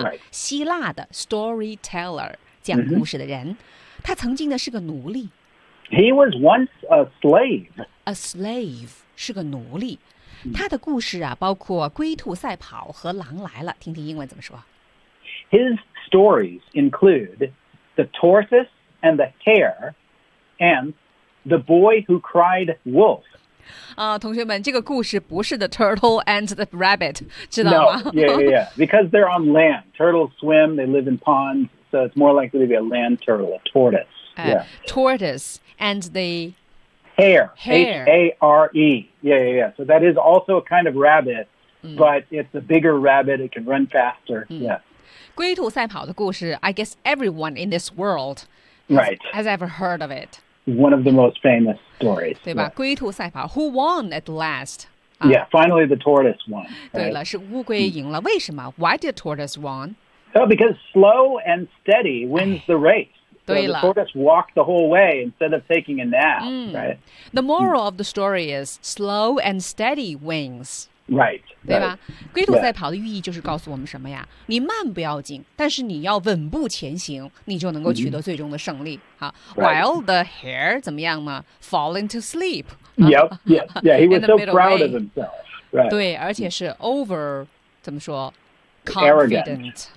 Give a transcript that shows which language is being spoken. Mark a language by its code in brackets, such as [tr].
[zh] 希腊的 storyteller 讲故事的人、mm-hmm. 他曾经呢是个奴隶 [en] He was once a slave A slave [zh] 是个奴隶、mm-hmm. 他的故事啊包括龟兔赛跑和狼来了听听英文怎么说 [en] His stories include The tortoise and the hare And the boy who cried wolf [zh] 同学们，这个故事不是 [en] The Turtle and the Rabbit， [zh] 知道吗 [en] ？No, because they're on land. Turtles swim. They live in ponds, so it's more likely to be a land turtle, a tortoise. Tortoise and the hare. Hare. Yeah. So that is also a kind of rabbit,、mm. but it's a bigger rabbit. It can run faster.、Mm. Yeah. [zh] 龟兔赛跑的故事 [en] ，I guess everyone in this world, has ever heard of it. One of the most famous stories. [zh] 对吧、 [en] yeah. [zh] 龟兔赛跑 [en] Who won at last?、 Yeah, finally the tortoise won. [zh] 对了是乌龟赢了为什么 [en] Why did tortoise won?、 Oh, because slow and steady wins the race. [zh] 对了、 [en] so、the tortoise walked the whole way instead of taking a nap.、Right? The moral of the story is slow and steady wins. Right. [zh] 对吧龟兔赛跑的寓意就是告诉我们什么呀你慢不要紧但是你要稳步前行你就能够取得最终的胜利。 [en] While the hare, [zh] 怎么样呢 [en] fall into sleep. Yep, he was so proud of himself. Right. [zh] 对而且是 over, 怎么说 confident.